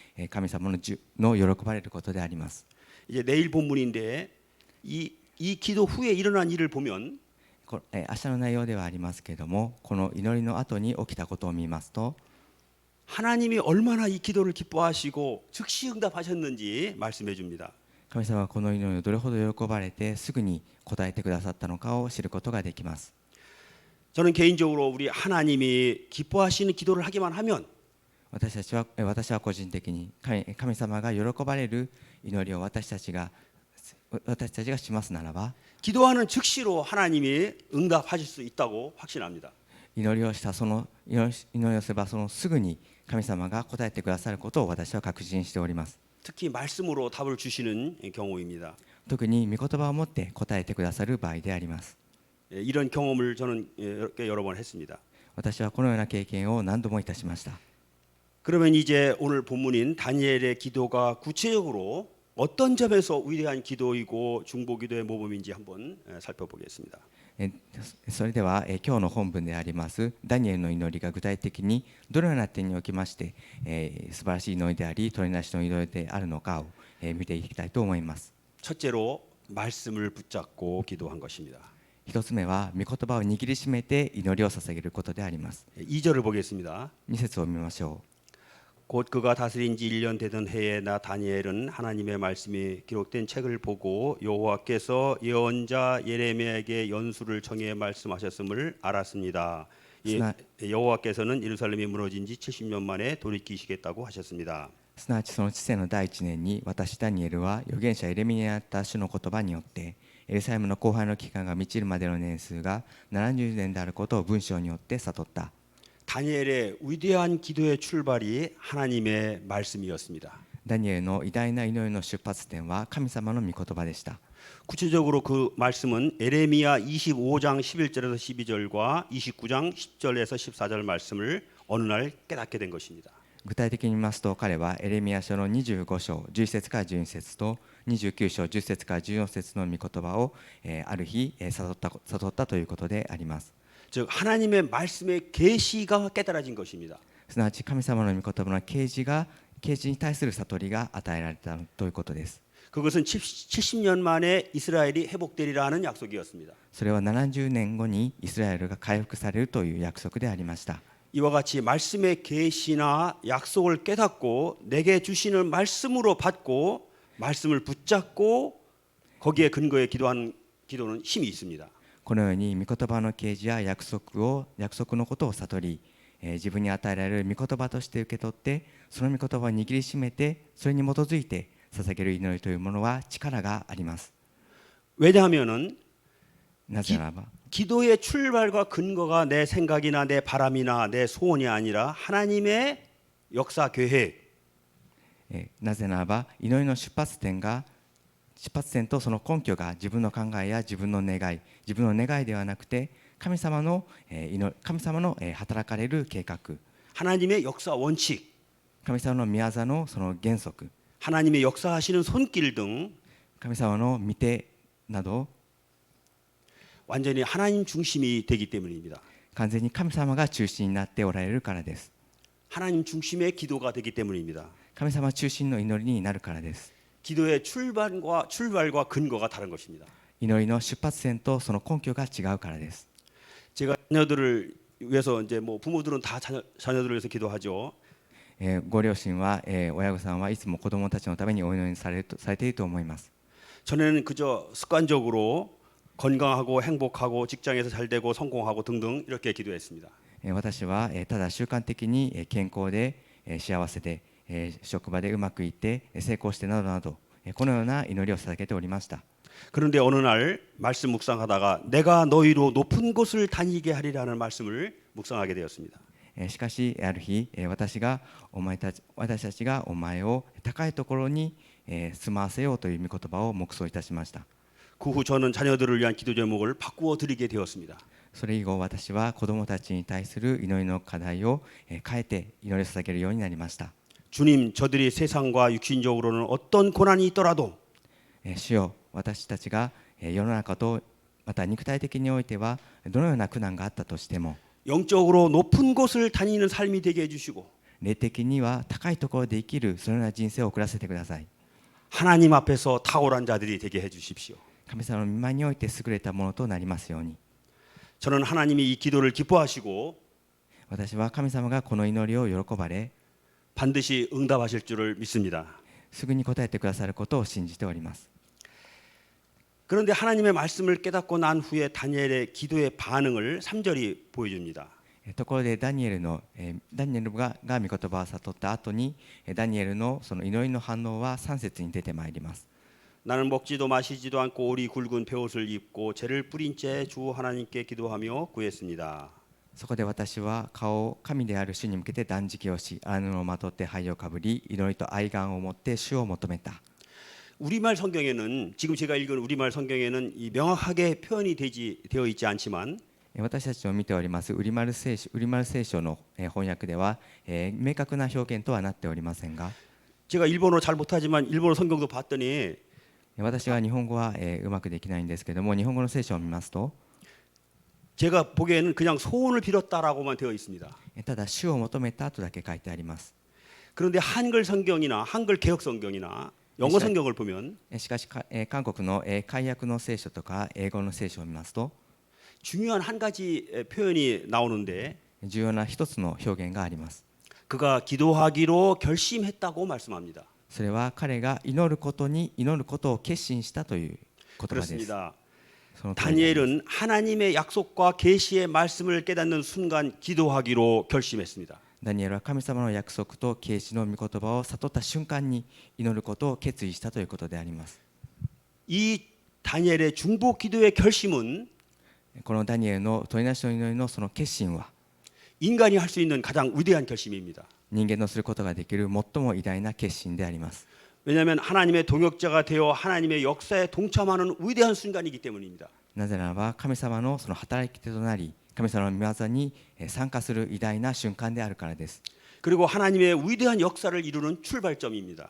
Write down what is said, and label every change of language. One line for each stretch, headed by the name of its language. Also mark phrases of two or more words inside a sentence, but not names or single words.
Japanese: 神様の喜ばれることであります。
Korean: 이제 내일 본문인데 이 기도 후에 일어난 일을 보면
Japanese: 明日の内容ではありますけれども、この祈りの後に起きたことを見ますと、
Korean: 하나님이 얼마나 이 기도를 기뻐하시고 즉시 응답하셨는지 말씀해 줍니다.
Japanese: 神様はこの祈りをどれほど喜ばれてすぐに答えてくださったのかを知ることができます。
Korean: 저는 개인적으로 우리 하나님이 기뻐하시는 기도를 하기만 하면
Japanese: 私は個人的に神様が喜ばれる祈りを私たちがしますならば、
Korean: 기도하는 즉시로 하나님이 응답하실 수 있다고 확신합니다.
Japanese: 祈りをすればそのすぐに神様が答えてくださることを私は確信しております。
Korean: 특히 말씀으로 답을 주시는 경우입니다.
Japanese: 特に御言葉を持って答えてくださる場合であります。
Korean: 이런 경험을 저는 여러 번 했습니다.
Japanese: 私はこのような経験を何度もいたしました。
Korean: 그러면 이제 오늘 본문인 다니엘의 기도가 구체적으로 어떤 점에서 위대한 기도이고 중보기도의 모범인지 한번 살펴보겠습니다.
Japanese: それでは今日の本文でありますダニエルの祈りが具体的にどのような点におきまして素晴らしい祈りであり取りなしの祈りであるのかを見ていきたいと思います。
Korean: 첫째로 말씀을 붙잡고 기도한 것입니다.
Japanese: 一つ目は御言葉を握りしめて祈りを捧げることであります。
Korean: 2절을 보겠습니다.
Japanese: 2 節を見ましょ
Korean: 곧 그가 다스린 지 1년 되던 해에 나 다니엘은 하나님의 말씀이 기록된 책을 보고 여호와께서 예언자 예레미야에게 연수를 청해 말씀하셨음을 알았습니다. 여호와께서는 예루살렘이 무너진 지 70년 만에 돌이키시겠다고 하셨습니다.
Japanese: う。すなわちその治世の第1年に私ダニエルは預言者エレミヤにあった主の言葉によってエルサレムの荒廃の期間が満ちるまでの年数が70年であることを文章によって悟った。
Korean: 다니엘의 위대한 기도의 출발이 하나님의 말씀이었습니다.
Japanese: ダニエルの偉大な祈りの出発点は神様の御言葉でした。
Korean: 구체적으로 그 말씀은 에레미야 25장 11절에서 12절과 29장 10절에서 14절 말씀을 어느 날 깨닫게 된 것입니다.
Japanese: 具体的に言いますと、彼はエレミヤ書の25章11節から12節と29章10節から14節の御言葉をある日悟ったということであります。
Korean: 즉 하나님의 말씀의 계시가 깨달아진 것입니다.
Japanese: すなわち神様の御言葉の啓示に対する悟りが与えられたということです。
Korean: 그것은 70년 만에 이스라엘이 회복되리라는 약속이었습니다.
Japanese: それは70年後にイスラエルが回復されるという約束でありました。
Korean: 이와 같이 말씀의 계시나 약속을 깨닫고 내게 주시는 말씀으로 받고 말씀을 붙잡고 거기에 근거해 기도하는 기도는 힘이 있습니다.
Japanese: このように御言葉の啓示や約束のことを悟り、自分に与えられる御言葉として受け取ってその御言葉を握りしめてそれに基づいて捧げる祈りというものは力があります。
Korean: 왜냐하면은
Japanese: なぜならば
Korean: 기도의 출발과 근거가 내 생각이나 내 바람이나 내 소원이 아니라 하나님의 역사 계획.
Japanese: なぜならば祈りの出発点とその根拠が自分の考えや自分の願いではなくて神様の働かれる計画、
Korean: 하나님의 역사 원칙,
Japanese: 神様の御業のその原則、
Korean: 하나님의 역사하시는 손길 등
Japanese: 神様の御手など
Korean: 완전히 하나님 중심이 되기 때문입니다.
Japanese: 完全に神様が中心になっておられるからです。
Korean: 하나님 중심의 기도가 되기 때문입니다.
Japanese: 神様中心の祈りになるからです。
Korean: 기도의 출발과 근거가 다른 것입니다.
Japanese: 祈りの出発点とその根拠が違うからです。
Korean: 제가 자녀들을 위해서 이제 뭐 부모들은 다 자녀들을 위해서 기도하죠.
Japanese: ご両親は、親御さんはいつも子供たちのためにお祈りされていると思います。
Korean: 전에는 그저 습관적으로 건강하고 행복하고 직장에서 잘 되고 성공하고 등등 이렇게 기도했습니다.
Japanese: 私はただ習慣的に健康で幸せで職場でうまくいって成功してなどなどこのような祈りを捧げておりました。
Korean: 그런데 어느 날 말씀 묵상하다가 내가 너희로 높은 곳을 다니게 하리라는 말씀을 묵상하게 되었습니다.
Japanese: しかしある日私たちがお前を高いところに住まわせようという御言葉を黙想いたしました。
Korean: 그 후 저는 자녀들을 위한 기도 제목을 바꾸어 드리게 되었습니다.
Japanese: それ以後私は子どもたちに対する祈りの課題を変えて祈りを捧げるようになりました。
Korean: 주님, 저들이 세상과 육신적으로는 어떤 고난이 있더라도
Japanese: 主よ、私たちが世の中とまた肉体的においてはどのような苦難があったとしても
Korean: 영적으로 높은 곳을 다니는 삶이 되게 해주시고
Japanese: 霊的には高いところで生きるそのような人生を送らせてください。
Korean: 하나님 앞에서 탁월한 자들이 되게 해주십시오.
Japanese: 神様の御前において優れたものとなりますように。
Korean: 저는 하나님이 이 기도를 기뻐하시고
Japanese: 私は神様がこの祈りを喜ばれ
Korean: 반드시 응답하실 줄을 믿습니다.
Japanese: すぐに答えてくださることを信じております。
Korean: 그런데 하나님의 말씀을 깨닫고 난 후에 다니엘의 기도의 반응을 3절이 보여줍니다.
Japanese: ところでダニエルが御言葉を悟った後にダニエルのその祈りの反応は3節に出てまいります。
Korean: 나는 먹지도 마시지도 않고 오리 굵은 베옷을 입고 재를 뿌린 채 주 하나님께 기도하며 구했습니다.
Japanese: そこで私は顔を神である主に向けて断食をし、荒布をまとって灰をかぶり、祈りと愛願を持って主を求めた。
Korean: 우리말 성경에는 지금 제가 읽은 우리말 성경에는 이 명확하게 표현이 되어 있지 않지만
Japanese: 私たちの見ておりますウリマル聖書の翻訳では明確な表現とはなっておりませんが、
Korean: 제가 일본어 잘 못하지만 일본어 성경도 봤더니
Japanese: 私は日本語はうまくできないんですけども、日本語の聖書を見ますと
Korean: 제가 보기에는 그냥 소원을 빌었다라고만 되어 있습니다.
Japanese: ただ主を求めたとだけ書いてあります。
Korean: 그런데 한글 성경이나 한글 개혁 성경이나 영어 성경을 보면
Japanese: しかし韓国の解約の聖書とか英語の聖書を見ますと
Korean: 중요한 한 가지 표현이 나오는데
Japanese: 重要な一つの表現があります。
Korean: 그가 기도하기로 결심했다고 말씀합니다.
Japanese: それは彼が祈ることを決心したという言葉です。
Korean: 그렇습니다.
Japanese: その通りです。
Korean: 다니엘은 하나님의 약속과 계시의 말씀을 깨닫는 순간 기도하기로 결심했습니다.
Japanese: ダニエルは神様の約束と啓示の御言葉を悟った瞬間に祈ることを決意したということであります。
Korean: 이 다니엘의 중보 기도의 결심은
Japanese: このダニエルの取りなしの祈りのその決心は
Korean: 인간이 할 수 있는 가장 위대한 결심입니다.
Japanese: 人間のすることができる最も偉大な決心であります。
Korean: 왜냐하면 하나님의 동역자가 되어 하나님의 역사에 동참하는 위대한 순간이기 때문입니다.
Japanese: なぜならば神様のその働き手となり、神様の御業に参加する偉大な瞬間であるからです。
Korean: 그리고 하나님의 위대한 역사를 이루는 출발점입니다.